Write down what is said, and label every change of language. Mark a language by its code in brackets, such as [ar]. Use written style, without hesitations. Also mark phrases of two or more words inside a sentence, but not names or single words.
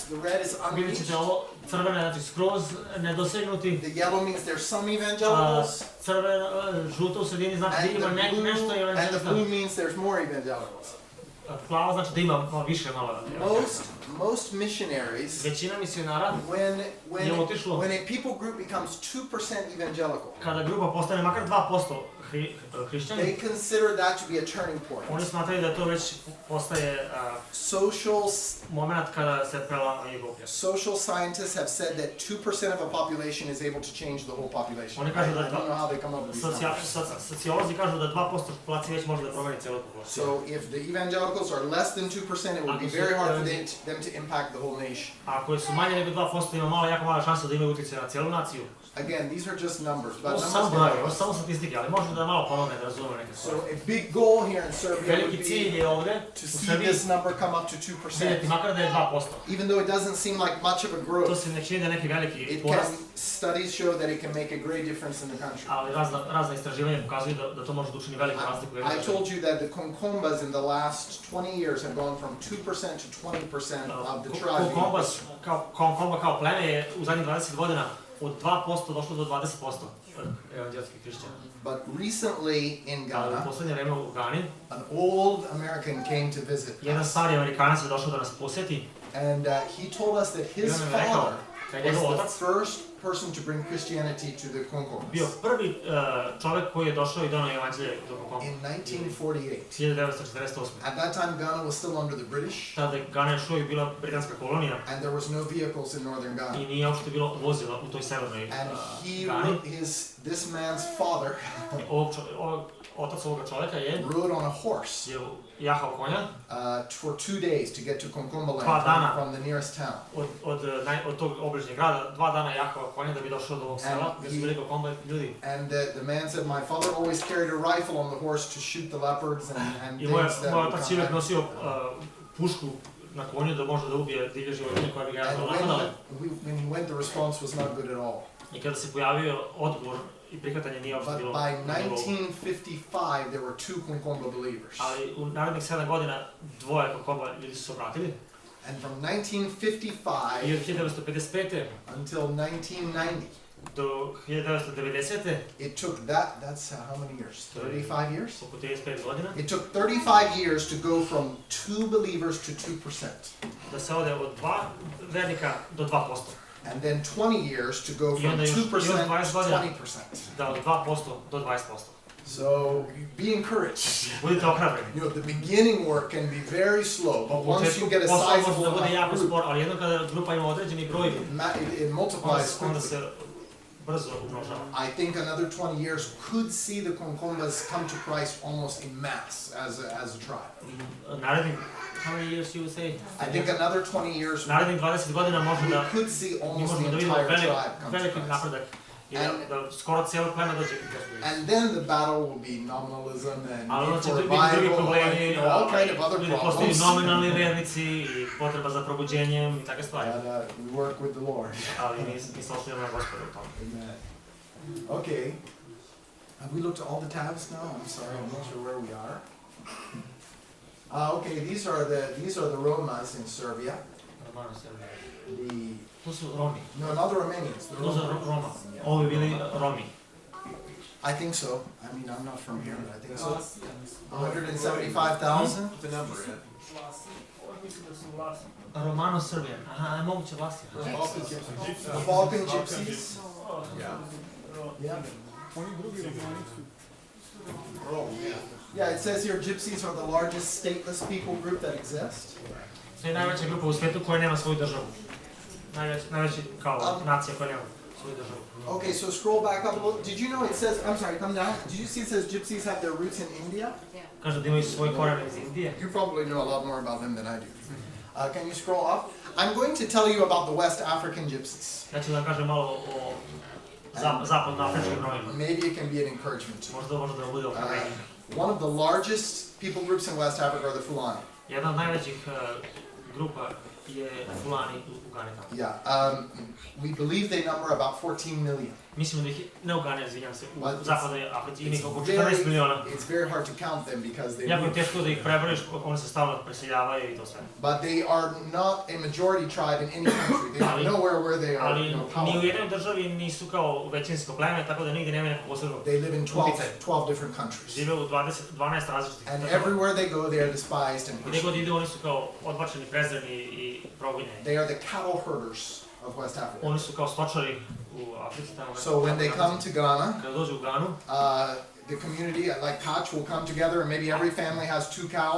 [en] The red is [sr] Vidjet [en] unreached. [sr] ćete ovo crvene, znači skroz nedosegnuti. [en] The yellow means there's some evangelicals. [sr] Crveno, žuto u sredini znači da ima nešto [en] And the [sr] evanđelista. [en] blue means there's more evangelicals. [sr] Plavo znači da ima više malo evanđelista. [en] Most missionaries, [sr] Većina misionara, [en] when [sr] je otišlo. [en] a people group becomes 2% evangelical, [sr] Kada grupa postane makar 2% hrišćani, [en] they consider that to be a turning point. [sr] oni smatraju da to već postaje moment kada se prelama i gruplja. [en] Social scientists have said that 2% of a population is able to change the whole population. [sr] Oni [en] I [sr] kažu da [en] don't know how they come up with these numbers. [sr] Sociolozi kažu da 2% populacije već može da promeni celu populaciju. [en] So if the evangelicals are less than 2%, it will be very hard for them to impact the whole nation. [sr] Ako su manje nego 2%, ima jako mala šansa da imaju utjecaj na cijelu naciju. [en] Again, these are just numbers. But [sr] Ovo su samo brojevi, ovo su samo statistike, ali može da malo pomogne da razumemo neke [en] So [sr] stvari. [en] a big goal here in Serbia would [sr] Veliki cilj [en] be [sr] je ovde, [en] to [sr] u [en] see [sr] Srbiji, [en] this number come up to 2%. [sr] vidjeti makar da je 2%. [en] Even though it doesn't seem like much of a [sr] To [en] growth, [sr] se ne čini da je neki veliki [en] it [sr] porast, [en] can, studies show that it can make a great difference in the country. [sr] ali razna istraživanja pokazuju da to može da učini veliku razliku u jednoj [en] I [sr] državi. [en] told you that the Konkombas in the last 20 years have gone from 2% to 20% of the tribe. being [sr] Konkomba kao pleme je u zadnjih 20 godina od 2% došlo do 20% evanđelskih hrišćana. [en] But recently in [sr] Ali u Ghana, poslednje vreme u Gani, [en] an old American came to visit [sr] jedan [en] us, [sr] stari Amerikanac je došao da nas posjeti [en] and he told us that [sr] i [en] his [sr] on nam je rekao [en] father [sr] da je njegov [en] was [sr] otac [en] the first person to bring Christianity to the [sr] bio Konkombas prvi čovek koji je došao i donao evanđelje do Konkomba. [en] in 1948. 1948. At that time, Ghana was still under the British, [sr] Tada je Gana još uvijek bila britanska kolonija [en] and there was no vehicles in northern Ghana. [sr] i nije uopšte bilo vozila u toj severnoj [en] And he, [sr] Gani. [en] this man's father, [sr] Otac ovoga čoveka je [en] rode on a horse [sr] jahao konja [en] for 2 days to get to Konkomba [sr] Dva [en] land [sr] dana. [en] from the nearest town. [sr] od tog obližnjeg grada, 2 dana jahao konja da bi došao do ovog sela, gdje su bili Konkomba ljudi. [en] And the man said, my father always carried a rifle on the horse to shoot the leopards and [sr] I moj [en] things that would [sr] otac je [en] come [sr] uvijek [en] at him. [sr] nosio pušku na konju da može da ubije divlje životinje koje bi ga [en] And [sr] napadale. [en] when he went, the response was not good at all. [sr] I kada se pojavio odgovor i prihvatanje nije uopšte [en] But [sr] bilo [en] by [sr] na nivou. [en] 1955, there were 2 Konkomba believers. [sr] Ali u narednih 7 godina dvoje Konkomba ljudi su se obratili. [en] And from [sr] I 1955 od 1955. [en] until 1990, [sr] do 1990. [en] it took that's how many years? 35 years? [sr] Oko 35 godina. [en] It took 35 years to go from 2 believers to 2%. [sr] Da se ode od 2 vernika do 2%. [en] And then 20 years to go [sr] I [en] from [sr] onda još [en] 2% to [sr] 20 godina. 20%. Da od 2% do 20%. [en] So be encouraged. [sr] Budite ohrabreni. [en] You know, the beginning work can be very slow, but [sr] U [en] once [sr] početku [en] you get a [sr] posao može da [en] sizable [sr] bude jako [en] enough group, [sr] spor, ali jednom kada grupa ima određeni broj, [en] it multiplies [sr] onda [en] quickly. [sr] se brzo umnožava. [en] I think another 20 years could see the Konkombas come to Christ almost in mass as a tribe. Narednih, how many years you would say? I think another 20 years [sr] Narednih 20 godina može [en] we [sr] da [en] could see [sr] mi [en] almost [sr] možemo [en] the [sr] da vidimo [en] entire tribe come to [sr] veliki [en] Christ. [sr] napredak i da skoro cijelo pleme dođe k Gospodu. [en] And then the battle will be nominalism and [sr] Ali [en] need [sr] onda će [en] for [sr] biti drugi [en] revival [sr] problemi, [en] and all kind of other [sr] ljudi postaju [en] problems. [sr] nominalni vernici i potreba za probuđenjem i takve stvari. [en] And we work with the Lord. [sr] Ali mi se ostavljamo na Gospodu u tome. [en] Amen. Okay. Have we looked at all the tabs now? I'm sorry, I'm not sure where we are. Okay, these are the Romas in Serbia. The [sr] Tu su Romi. [en] no, not the Romanians. The [sr] Tu su [en] Romans. [sr] Roma. Ovo bi bili Romi. [en] I think so. I mean, I'm not from here, but I think so. 175,000. The number, yeah. Romano Serbian. [sr] Aha, je moguće vlasti. [en] The Balkan Gypsies. Yeah. Yeah. [sr] Oni drugi romani su [en] Rome, yeah. Yeah, it says here Gypsies are the largest stateless people group that exists. [sr] To je najveća grupa u svijetu koja nema svoju državu. Najveći kao nacija koja nema svoju državu. [en] Okay, so scroll back up a little. Did you know it says, I'm sorry, come down. Did you see it says Gypsies have their roots in India? [sr] Kažu da imaju svoje korene iz Indije. [en] You probably know a lot more about them than I do. Can you scroll up? I'm going to tell you about the West African Gypsies. [sr] Ja ću da kažem malo o zapadnoafričkim Romima. [en] Maybe it can be an encouragement to you. [sr] Možda može da bude ohrabrenje. [en] One of the largest people groups in West Africa are the Fulani. [sr] Jedna od najvećih grupa je Fulani u Gani tamo. [en] Yeah, we believe they number about 14 million. [sr] Mislimo da ih, ne u Gani, izvinjam se, u [en] But [sr] zapadnoj Africi ima ih oko [en] It's [sr] 14 miliona. [en] very hard to count them because they [sr] Jako je [en] move. [sr] teško da ih prebrojiš, oni se stalno preseljavaju i to sve. [en] But they are not a majority tribe in any country. They are nowhere where they are, [sr] Ali [en] you know, [sr] ni u [en] powerful. [sr] jednoj državi nisu kao većinsko pleme, tako da nigdje nema nekog posebnog [en] They live in 12 [sr] utjecaja. [en] different countries. [sr] Žive u 12 različitih [en] And [sr] država. [en] everywhere they go, they are despised and [sr] Gdje god [en] persecuted. [sr] idu, oni su kao odbačeni, prezreni i progonjeni. [en] They are the cattle herders of West Africa. [sr] Oni su kao stočari u Africi tamo. [en] So when they come to Ghana, [sr] Kada dođu u Ganu, [en] the community, like Patch, will come together and maybe every family has 2 cows.